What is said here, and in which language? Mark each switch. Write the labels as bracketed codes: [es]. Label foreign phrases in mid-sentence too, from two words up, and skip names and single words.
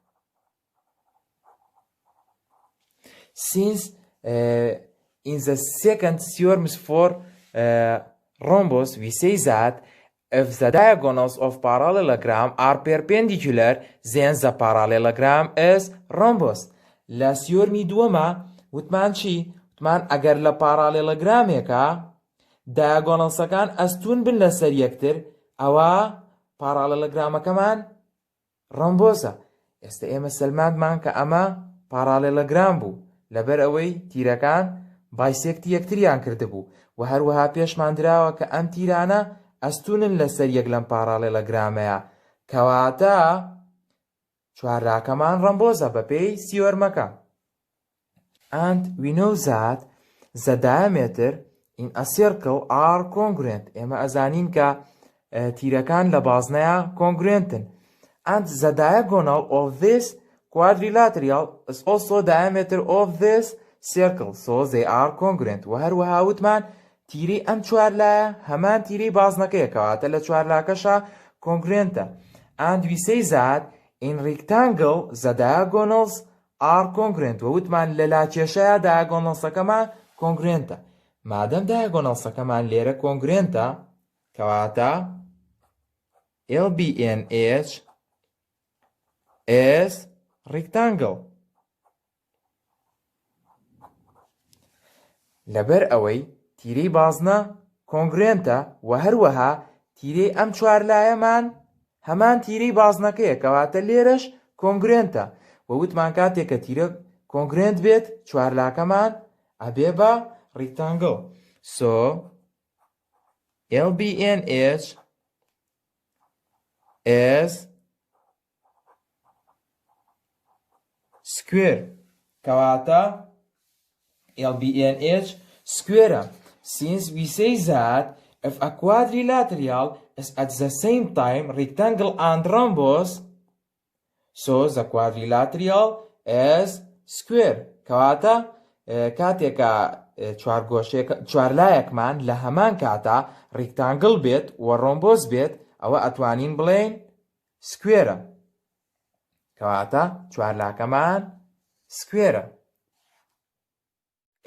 [en] Since in the second theorems for rhombus we say that if the diagonals of parallelogram are perpendicular, then the parallelogram is rhombus. [ckb] لە سیۆرمی دووەمە وتمان چی؟ وتمان ئەگەر لە پارالێلۆگرامێکە دایاگۆنەڵسەکان ئەستون بن لەسەر یەکتر ئەوە پارالێلۆگرامەکەمان ڕۆمبۆسە. ئێستا ئێمە سەلماندمان کە ئەمە پارالێلۆگرام بوو لەبەر ئەوەی تیرەکان بایسێکتی یەکتریان کردبوو و هەروەها پێشمان دراوە کە ئەم تیرانە ئەستونن لەسەر یەک لەم پارالێلۆگرامەیە کەواتە چوارلاکەمان ڕۆمبۆزە بەپێی سیۆرمەکە. [en] And we know that the diameter in a circle are congruent. [ckb] ئێمە ئەزانین کە تیرەکان لە بازنەیە congruentن. [en] And the diagonal of this quadrilateral is also diameter of this circle. So they are congruent. [ckb] و هەروەها وتمان تیری ئەم چوارلایە هەمان تیری بازنەکەیە کەواتە لە چوارلاکەشە congruentە. [en] And we say that in rectangle the diagonals are congruent. [ckb] و وتمان لە لاکێشەیە diagonalsەکەمان congruentە. مادەم diagonalsەکەمان لێرە congruentە کەواتە [en] LBNH is rectangle. [ckb] لەبەر ئەوەی تیرەی بازنە کۆنگرێنتە و هەروەها تیرەی ئەم چوارلایەمان هەمان تیرەی بازنەکەیە کەواتە لێرەش کۆنگرێنتە و وتمان کاتێک کە تیرە کۆنگرێنت بێت چوارلاکەمان ئەبێ بە ڕیکتانگڵ. [en] So LBNH is square. [ckb] کەواتە LBNH square. [en] Since we say that if a quadrilateral is at the same time rectangle and rhombus, so the quadrilateral is square. [ckb] کەواتە کاتێکە چوارلایەکمان لە هەمان کاتە ڕیکتانگڵ بێت و ڕۆمبۆس بێت ئەوە ئەتوانین بڵێن سکوێرە. کەواتە چوارلاکەمان سکوێرە.